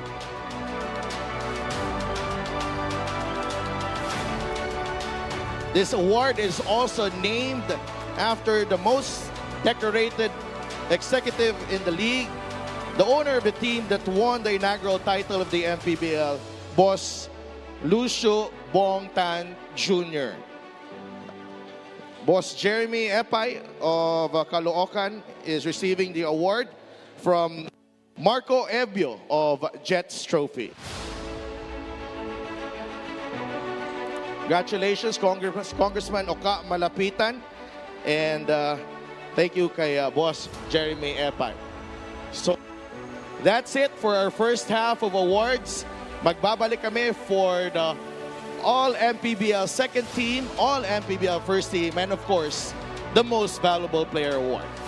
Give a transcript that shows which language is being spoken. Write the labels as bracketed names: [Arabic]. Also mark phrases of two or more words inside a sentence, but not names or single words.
[English] This award is also named after the most decorated executive in the league, the owner of the team that won the inaugural title of the MPBL, Boss Lucio Bong Tan Jr. Boss Jeremy Epay of Caloocan is receiving the award from Marco Ebio of Jets Trophy. Congratulations, Congressman Oka Malapitan, and thank you kay Boss Jeremy Epay. So that's it for our first half of awards. [Filipino] Magbabalik kami [English] for the All-MPBL second team, All-MPBL first team, and of course, the Most Valuable Player Award.